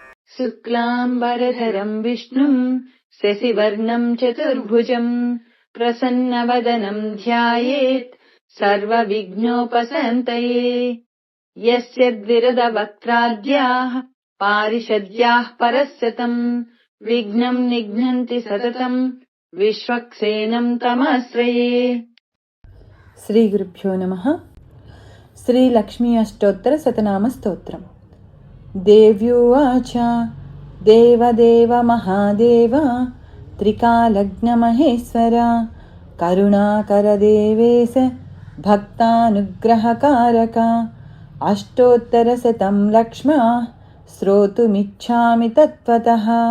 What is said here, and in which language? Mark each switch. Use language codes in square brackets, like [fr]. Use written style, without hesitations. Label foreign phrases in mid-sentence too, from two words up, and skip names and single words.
[sa] शुक्लाम्बरधरम् विष्णुम् शशिवर्णम् चतुर्भुजम् प्रसन्नवदनम् ध्यायेत् सर्वविघ्नोपशान्तये। यस्य द्विरदवक्त्राद्याः पारिषद्याः परस्यतम् विघ्नम् निघ्नन्ति सततम् विश्वक्सेनम् तमाश्रये। శ్రీ గురుభ్యో నమః. శ్రీ లక్ష్మీ అష్టోత్తర శతనామ స్తోత్రం. దేవ్యువాచ దేవదేవ మహాదేవ త్రికాలజ్ఞ మహేశ్వర కరుణాకర దేవేశ భక్తానుగ్రహకారక అష్టోత్తర శతం లక్ష్మా శ్రోతుమిచ్ఛామి తత్వతః.